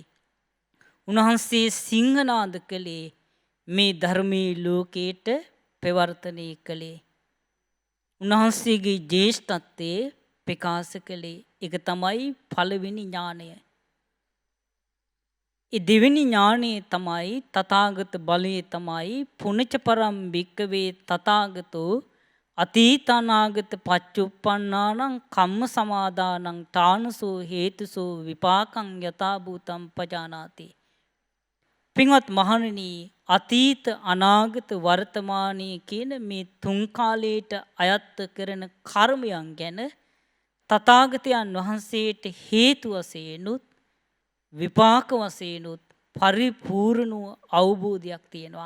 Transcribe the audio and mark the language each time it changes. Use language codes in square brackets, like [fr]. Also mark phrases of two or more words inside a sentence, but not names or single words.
[si] උන්වහන්සේ සිංහනාද කළේ මේ ධර්මයේ ලෝකයට ප්‍රවර්තනය කළේ. උන්වහන්සේගේ ජේෂ්ඨත්වයේ ප්‍රකාශ කළේ. ඒක තමයි පළවෙනි ඥානය. ඒ දෙවෙනි ඥානය තමයි තථාගත බලය තමයි [pi] පුනච පරම් භික්කවේ තථාගතෝ අතීතනාගත පච්චුප්පන්නානං කම්ම සමාදානං තානසෝ හේතුසෝ විපාකං යථා භූතං පජානාති. [si] පින්වත් මහණෙනි, අතීත අනාගත වර්තමානයේ කියන මේ තුන් කාලයට අයත් කරන කර්මයන් ගැන තථාගතයන් වහන්සේට හේතු වශයෙන්ුත් විපාක වශයෙන්ුත් පරිපූර්ණ අවබෝධයක් තියෙනවා.